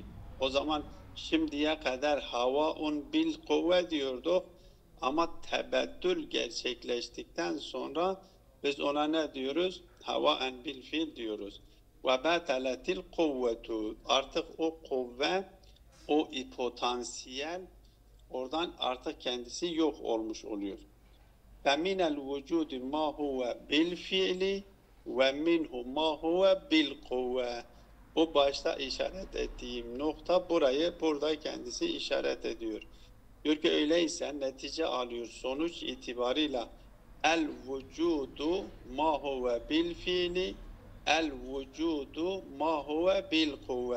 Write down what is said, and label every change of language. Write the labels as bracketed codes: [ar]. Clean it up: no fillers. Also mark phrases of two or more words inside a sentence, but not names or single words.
[tr] O zaman şimdiye kadar [ar] هواء بالقوة [tr] diyorduk ama tebeddül gerçekleştikten sonra biz ona ne diyoruz? [ar] هواء بالفعل [tr] diyoruz. [ar] وبطلت القوة, [tr] artık o kuvve, o potansiyel oradan artık kendisi yok olmuş oluyor. [ar] فَمِنَ الْوُجُودِ مَا هُوَ بِالْفِعْلِ وَمِنْهُ مَا هُوَ بِالْقُوَّةِ. [tr] Bu başta işaret ettiğim nokta burada kendisi işaret ediyor. Diyor ki öyleyse netice alıyor sonuç itibarıyla [ar] الوجود ما هو بالفعل الوجود ما هو بالقوة.